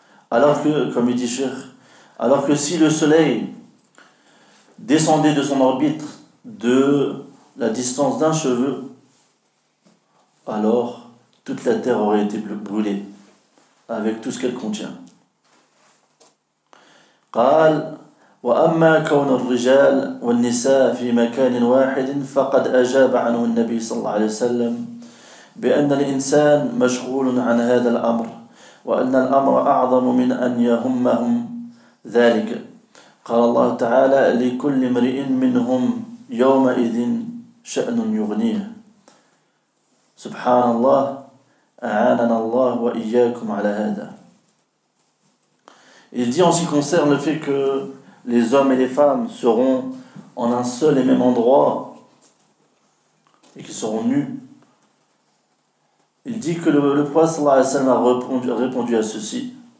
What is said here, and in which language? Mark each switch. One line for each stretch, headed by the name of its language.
French: Alors que, comme il dit Cheikh, alors que si le soleil descendait de son orbite de la distance d'un cheveu, alors toute la terre aurait été brûlée avec tout ce qu'elle contient.
Arabic: قال وأما كون الرجال والنساء في مكان واحد فقد أجاب عنه النبي صلى الله عليه وسلم بأن الإنسان مشغول عن هذا الأمر وأن الأمر أعظم من أن يهمهم ذلك. قال الله تعالى لكل امرئ منهم يومئذ شأن يغنيه. سبحان الله أعاننا الله وإياكم على هذا.
French: Il dit en ce qui concerne le fait que les hommes et les femmes seront en un seul et même endroit et qu'ils seront nus. Il dit que le prophète
Arabic: sallallahu alayhi wa sallam
French: a répondu à ceci.